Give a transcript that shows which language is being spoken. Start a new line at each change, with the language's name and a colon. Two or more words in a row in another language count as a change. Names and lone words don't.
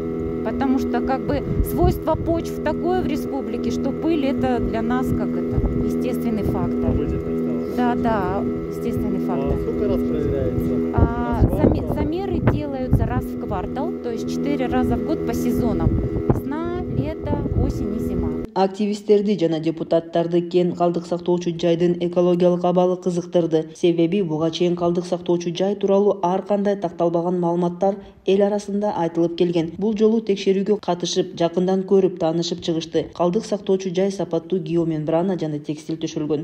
Russian: Потому что свойство почв такое в республике, что пыль это для нас естественный фактор. Да, естественный фактор. А сколько раз проверяется? Замеры делаются раз в квартал, то есть 4 раза в год по сезонам. Весна, лето, осень и зима.
Kyrgyz: Активисттерди жана депутаттарды кен калдык сактоочу жайдын экологиялык абалы кызыктырды. Себеби буга чейин калдык сактоочу жай тууралуу ар кандай такталбаган маалыматтар эл арасында айтылып келген. Бул жолу текшерүүгө катышып, жакындан көрүп, таанышып чыгышты. Калдык сактоочу жай сапаттуу геомембрана жана текстиль төшөлгөн.